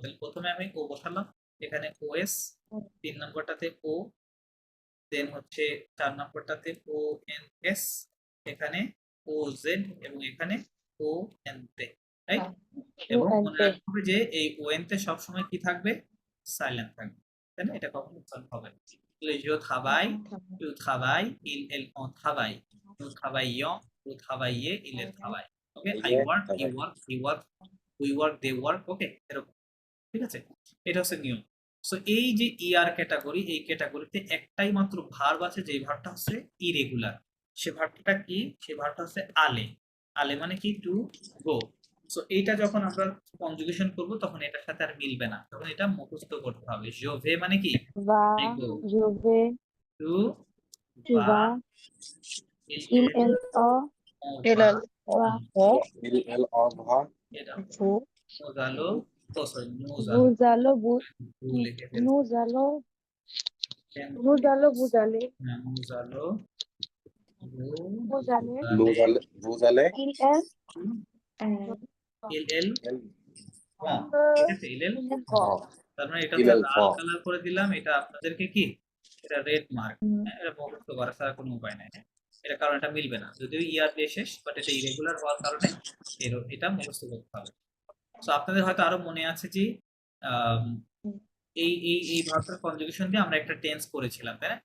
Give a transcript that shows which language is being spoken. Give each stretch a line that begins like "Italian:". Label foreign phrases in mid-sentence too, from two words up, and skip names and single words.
Bangla: তাহলে প্রথমে আমি ও বসালাম, এখানে ওএস, 3 নম্বরটাতে ও, দেন হচ্ছে 4 নম্বরটাতে ও এন এস, এখানে ও জেড এবং এখানে ও এন তে, রাইট? এবং মনে রাখতে হবে যে এই ও এন তে সবসময় কি থাকবে, সাইলেন্ট থাকবে, তাই না? এটা কখনো সলভ হবে না।
French: তাহলে je travaille, tu travailles, il on travaille, nous travaillons, vous travaillez, il travaille,
Bangla: ওকে?
English: I work, you work, he work, we work, they work,
Bangla: ওকে? এরকম, ঠিক আছে? এটা হচ্ছে নিয়ম। সো এই যে ইআর ক্যাটাগরি, এই ক্যাটাগরিতে একটাই মাত্র ভার্ব আছে, যে ভার্বটা হচ্ছে ইরেগুলার। সে ভার্বটা কি? সে ভার্বটা হচ্ছে আলে। আলে মানে কি,
English: to go.
Bangla: সো এইটা যখন আমরা কনজুগেশন করব তখন এটার সাথে আর মিলবে না, তখন এটা মুখস্থ করতে হবে। জোভে মানে কি,
French: va,
English: I go,
French: je vais, টু tu vas, il il, elle, on এল va, এল va, il elle on va
Bangla: এটা
French: vous, nous allons, সরি nous vous allez, vous,
Bangla: লিখে ফেলছি,
French: nous allons, vous allez, vous allez, nous allons, vous allez,
Bangla: বুজালে
French: il, elle, il elle on,
Bangla: ঠিক আছে?
French: il elle il, va.
Bangla: তার মানে এটা
French: ইল
Bangla: তো
French: এল
Bangla: লাল কালার করে দিলাম, এটা আপনাদেরকে কি, এটা রেড মার্ক, এটা মুখস্থ করা ছাড়া কোনো উপায় নাই, হ্যাঁ? এটা কারণ এটা মিলবে না, যদিও ইয়ার দিয়ে শেষ, বাট এটা ইরেগুলার হওয়ার কারণে এটা মুখস্থ করতে হবে। সো আপনাদের হয়তো আরো মনে আছে যে আম, এই ভার্বের কনজুগেশন দিয়ে আমরা একটা টেন্স করেছিলাম, তাই না?